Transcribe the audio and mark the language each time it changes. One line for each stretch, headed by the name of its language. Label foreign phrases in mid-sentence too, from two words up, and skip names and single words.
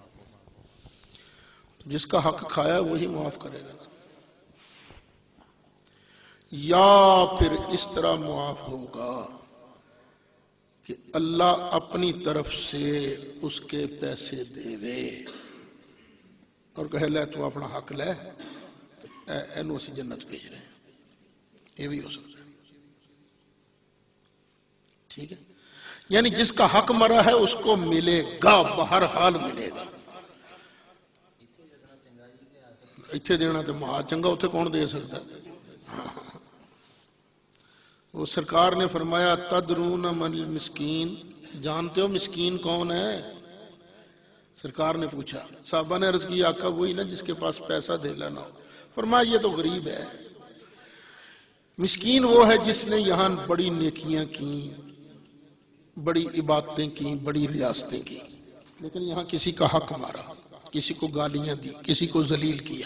Urdu: جس کا حق کھایا وہی معاف کرے گا، یا پھر اس طرح معاف ہوگا کہ اللہ اپنی طرف سے اس کے پیسے دے وے اور کہے لے تو اپنا حق لے،
Punjabi: اینو اسی جنت بھیج
Urdu: رہے ہیں. یہ بھی ہو سکتا ہے. ٹھیک ہے، یعنی جس کا حق مرا ہے اس کو ملے گا، بہر حال ملے گا.
Punjabi: اتھے دینا تو مہا چنگا، اتھے کون دے سکتا ہے؟
Urdu: وہ سرکار نے فرمایا
Arabic: تدرون من المسکین،
Urdu: جانتے ہو مسکین کون ہے؟ سرکار نے پوچھا. صحابہ نے عرض کی آقا وہی نا جس کے پاس پیسہ دھیلا نہ ہو. فرمایا یہ تو غریب ہے. مسکین وہ ہے جس نے یہاں بڑی نیکیاں کی، بڑی عبادتیں کی، بڑی ریاستیں کی، لیکن یہاں کسی کا حق مارا، کسی کو گالیاں دی، کسی کو ذلیل کیا.